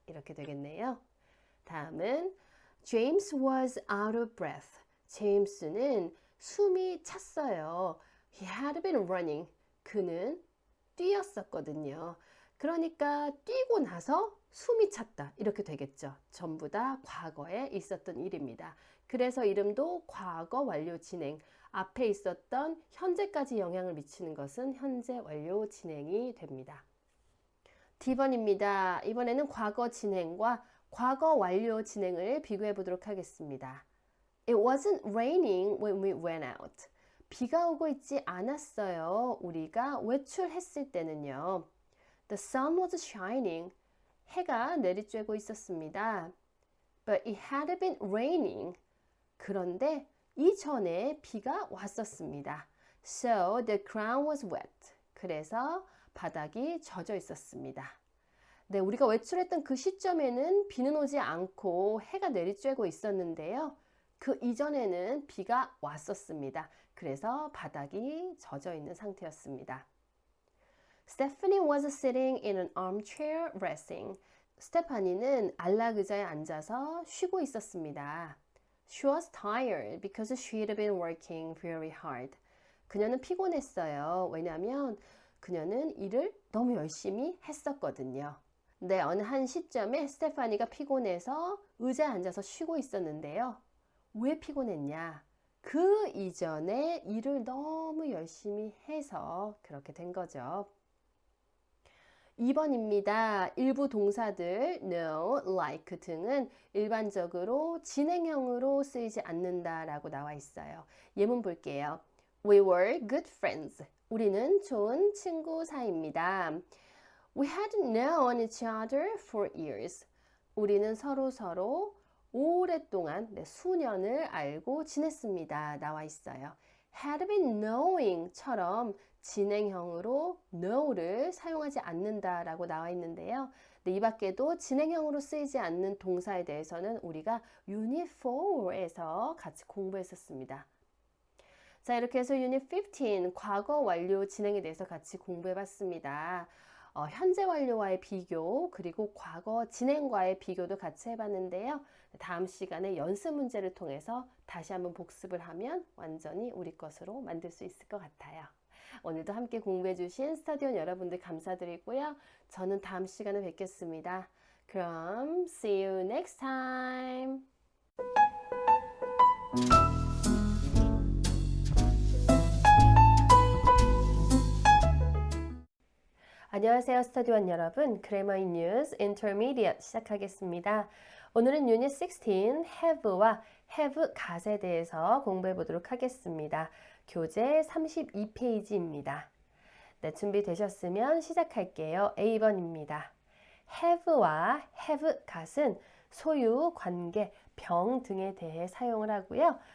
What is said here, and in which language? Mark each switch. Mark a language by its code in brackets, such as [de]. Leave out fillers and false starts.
[ko] 이렇게 되겠네요. 다음은 [en] James was out of breath. [ko] 제임스는 숨이 찼어요. [en] He had been running. [ko] 그는 뛰었었거든요. 그러니까 뛰고 나서 숨이 찼다. 이렇게 되겠죠. 전부 다 과거에 있었던 일입니다. 그래서 이름도 과거 완료 진행. 앞에 있었던 현재까지 영향을 미치는 것은 현재 완료 진행이 됩니다. D번입니다. 이번에는 과거 진행과 과거 완료 진행을 비교해 보도록 하겠습니다. [en] It wasn't raining when we went out. [ko] 비가 오고 있지 않았어요. 우리가 외출했을 때는요. [en] The sun was shining. [ko] 해가 내리쬐고 있었습니다. [en] But it had been raining. [ko] 그런데 이전에 비가 왔었습니다. [en] So the ground was wet. [ko] 그래서 바닥이 젖어 있었습니다. 네, 우리가 외출했던 그 시점에는 비는 오지 않고 해가 내리쬐고 있었는데요. 그 이전에는 비가 왔었습니다. 그래서 바닥이 젖어 있는 상태였습니다. [en] Stephanie was sitting in an armchair resting. [ko] 스테파니는 안락의자에 앉아서 쉬고 있었습니다. [en] She was tired because she'd been working very hard. [ko] 그녀는 피곤했어요. 왜냐하면 그녀는 일을 너무 열심히 했었거든요. 네, 어느 한 시점에 스테파니가 피곤해서 의자에 앉아서 쉬고 있었는데요. 왜 피곤했냐? 그 이전에 일을 너무 열심히 해서 그렇게 된 거죠. 2번입니다. 일부 동사들 no, like 등은 일반적으로 진행형으로 쓰이지 않는다라고 나와 있어요. 예문 볼게요. [en] We were good friends. [ko] 우리는 좋은 친구 사이입니다. [en] We had known each other for years. [ko] 우리는 서로 오랫동안 수년을 알고 지냈습니다. 나와 있어요. had been knowing처럼 진행형으로 know를 사용하지 않는다라고 나와 있는데요. 이 밖에도 진행형으로 쓰이지 않는 동사에 대해서는 우리가 유닛 4에서 같이 공부했었습니다. 자, 이렇게 해서 유닛 15 과거 완료 진행에 대해서 같이 공부해봤습니다. 현재 완료와의 비교 그리고 과거 진행과의 비교도 같이 해봤는데요. 다음 시간에 연습 문제를 통해서 다시 한번 복습을 하면 완전히 우리 것으로 만들 수 있을 것 같아요. 오늘도 함께 공부해주신 스터디온 여러분들 감사드리고요. 저는 다음 시간에 뵙겠습니다. 그럼 [en] see you next time. [ko] 안녕하세요, 스터디원 여러분. Grammar in Use Intermediate 시작하겠습니다. 오늘은 유닛 16 have와 have got에 대해서 공부해 보도록 하겠습니다. 교재 32페이지입니다. 네, 준비되셨으면 시작할게요. A번입니다. have와 have got은 소유, 관계, 병 등에 대해 사용을 하고요.